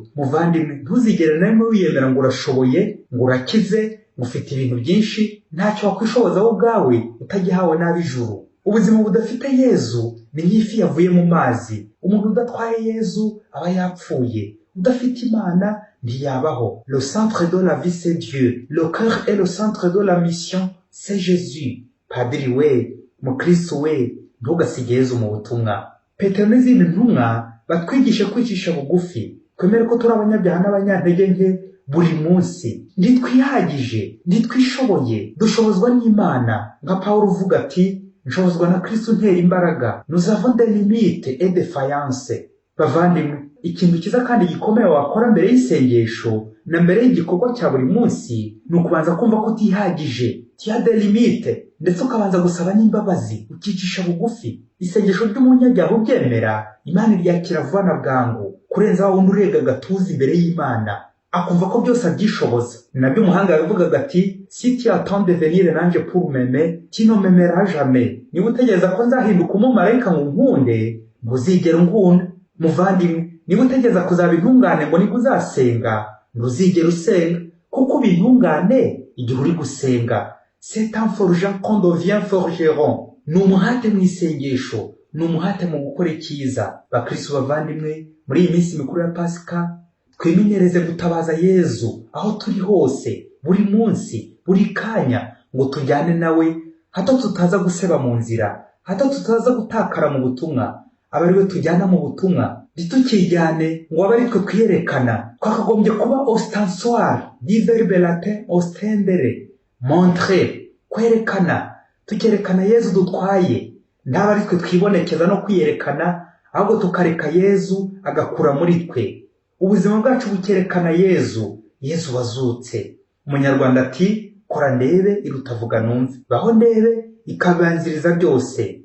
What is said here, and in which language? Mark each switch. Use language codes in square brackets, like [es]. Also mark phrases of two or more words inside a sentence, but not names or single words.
[rw] Muvandimwe, ntuzigera na rimwe wiyemera ngo urashoboye, ngo urakize, ngo ufite ibintu byinshi, ntacyo wakwishoboza wowe ubwawe utagihawe n'ab'ijuru. Ubuzima budafite Yezu ni nk'ifi yavuye mu mazi. Umuntu udatwaye Yezu aba yapfuye. Udafite Imana ntiyabaho. [fr] Le centre de la vie c'est Dieu, le cœur est le centre de la mission, c'est Jésus. [rw] Padiri we, mukristo we, ntugasige Yezu mu butumwa. Petero n'izindi ntumwa batwigisha kwicisha bugufi, twemere ko turi abanyabyaha n'abanyantege nke buri munsi. Ntitwihagije, ntitwishoboye, dushobozwa n'Imana. Nka Pawulo uvuga ati, nshobozwa na Kristo untera imbaraga. [fr] Nous avons des limites et des faillances. [rw] Bavandimwe, ikintu cyiza kandi gikomeye wakora mbere y'isengesho na mbere y'igikorwa cya buri munsi ni ukubanza kumva ko utihagije, [fr] tiya de limite, [rw] ndetse ukabanza gusaba n'imbabazi, ukicisha bugufi. Isengesho ry'umunyabyaha ubyemera, Imana iryakira vuba na bwangu kurenza wa wundi urega agatuza imbere y'Imana akumva ko byose abyishoboza. Ni nabyo umuhanga yavugaga ati [fr] si tu attends de venir l'ange pour m'aimer, tu ne m'aimeras jamais. [rw] Niba utegereza ko nzahinduka umumarayika ngo nkunde, ntuzigera unkunda. Muvandimwe, niba utegereza kuzaba intungane ngo nibwo uzasenga, ntuzigera usenga, kuko uba intungane igihe uri gusenga. [fr] C'est un forgeant qu'on devient forgeron. [rw] Ni umuhate mu isengesho, ni umuhate mu gukora icyiza. Bakristo bavandimwe, muri iyi minsi mikuru ya Pasika twimenyereze gutabaza Yezu aho turi hose, buri munsi, buri kanya, ngo tujyane nawe, hato tutaza guseba mu nzira, hato tutaza gutakara mu butumwa. Aba ari we tujyana mu butumwa, ntitukijyane ngo abe ari twe twiyerekana. Twakagombye kuba ostensoir, [fr] du verbe latin ostendere, montrer, [rw] kwerekana, tukerekana Yezu dutwaye. Ntaba ari twe twibonekeza no kwiyerekana, ahubwo tukareka Yezu agakura muri twe. Ubuzima bwacu bukerekana Yezu, Yezu wazutse. Umunyarwanda ati kora ndebe iruta vuga numve, baho ndebe ikabanziriza byose.